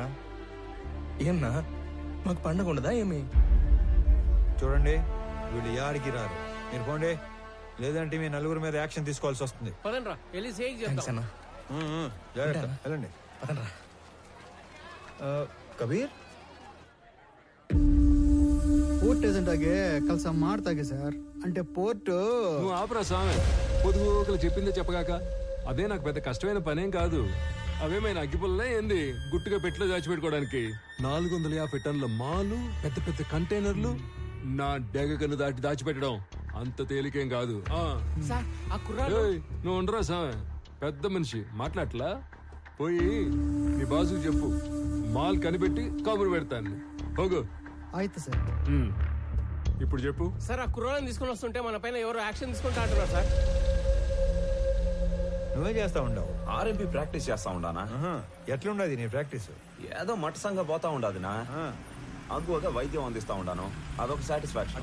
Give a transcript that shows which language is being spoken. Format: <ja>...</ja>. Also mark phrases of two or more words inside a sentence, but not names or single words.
<te>ఏమన్నా మాకు పండగ ఉండదా ఏమి? చూడండి, వీళ్ళు యాడికి రారు. మీరు పోండి, లేదంటే మీ నలుగురు మీద యాక్షన్ తీసుకోవాల్సి వస్తుంది. పదండ్రా వెళ్ళి సేక్ థాంక్స్ చేద్దాం. అన్నా. జాగ్రత్త, వెళ్ళండి. పదండ్రా. కబీర్</te> <kn>ಪೋರ್ಟ್ ಏಜೆಂಟ್ ಆಗಿ ಕೆಲಸ ಮಾಡ್ತಾಗೆ ಸರ್.</kn> <te>అంటే పోర్టు నువ్వు ఆపరా స్వామి. పొదుగుకలు చెప్పిందే చెప్పగాక అదే నాకు పెద్ద కష్టమైన పనేం కాదు. అవేమైనా అగ్గిపుల్లే ఏంది గుట్టుగా పెట్టిలో దాచిపెట్టుకోవడానికి? 450 టన్నుల మాలు, పెద్ద పెద్ద కంటైనర్లు నా డెగకను దాటి దాచిపెట్టడం అంత తేలికేం కాదు. సార్ ఆ కుర్రాడు ఏయ్, నువ్వు ఉండరా స్వామి, పెద్ద మనిషి మాట్లాడలా. పోయి నీ బాసుకు చెప్పు, మాల్ కనిపెట్టి కబురు పెడతాను. పోగు.</te> <kn>ಆಯ್ತು ಸರ್.</kn> <te>ఇప్పుడు చెప్పు. సార్ ఆ కుర్రాళ్ళని తీసుకుని వస్తుంటే మన పైన ఎవరు యాక్షన్ తీసుకుంటా అంటున్నారు సార్. నువ్వే చేస్తా ఉండవు. ఆర్ఎంపీ ప్రాక్టీస్ చేస్తా ఉండానా? ఎట్లుండదు నీ ప్రాక్టీస్? ఏదో మట్టసంగా పోతా ఉండాదినా. అగ్గువగా వైద్యం అందిస్తా ఉండాను, అదొక సాటిస్ఫాక్షన్.</te>